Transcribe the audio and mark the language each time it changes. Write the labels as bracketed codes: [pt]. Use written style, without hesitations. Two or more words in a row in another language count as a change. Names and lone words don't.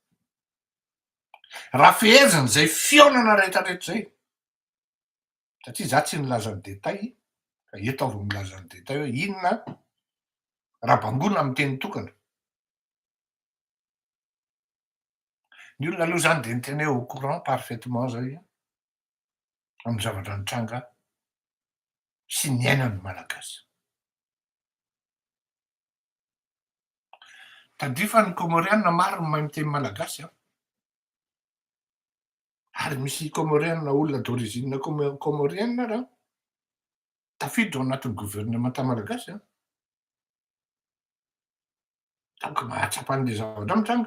[mg] Raha feheziny zay fionana rehetrarehetra zay satria za tsy nilaza ny détail fa eto aho vao milaza ny détail hoe inona raha bangona amin'ny teny tokana. Ny olona aloha zany de niteny hoe [fr] au courant parfaitement [mg] zay amin'ny zavatra nitranga sy ny ainany malagasy. Tadria fa ny Comorianina maro ny mahay miteny malagasy a, ary misy Comorianina olona [fr] d'origine Comorienne [mg] raha tafiditra ao anatin'ny gouvernemanta malagasy a, donc mahatsapa an'le zavatra mitranga.